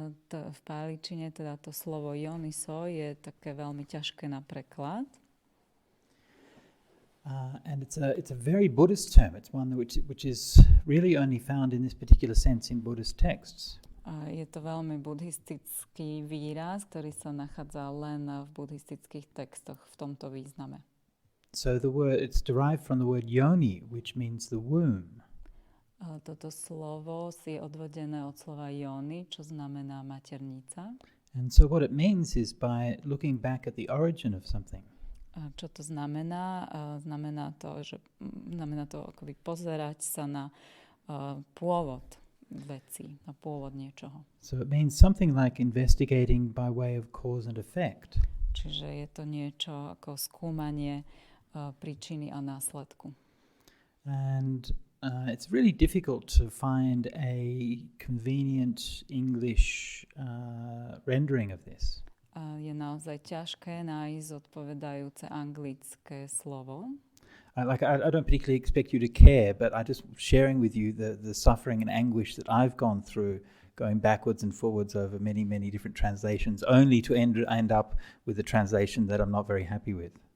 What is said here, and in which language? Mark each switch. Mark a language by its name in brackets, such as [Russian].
[Slovak] V páličine teda to slovo yoniso je také veľmi ťažké na preklad. [English] And it's a very Buddhist term. It's one which is really only found in this particular sense in Buddhist texts. [Slovak] Je to veľmi buddhistický výraz, ktorý sa nachádza len v buddhistických textoch v tomto význame. [English] So it's derived from the word yoni, which means the womb. [Slovak] Toto slovo si odvodené od slova yoni, čo znamená maternica. [English] And so what it means is by looking back at the origin of something. [Slovak] Čo to znamená? Znamená to akoby pozerať sa na pôvod veci, na pôvod niečoho. [English] So it means something like investigating by way of cause and effect. [Slovak] Čiže je to niečo ako skúmanie príčiny a následku. [English] And it's really difficult to find a convenient English rendering of this. [Slovak] Je naozaj ťažké nájsť odpovedajúce anglické slovo. [English] I don't particularly expect you to care, but I'm just sharing with you the suffering and anguish that I've gone through, going backwards and forwards over many, many different translations, only to end up with a translation that I'm not very happy with.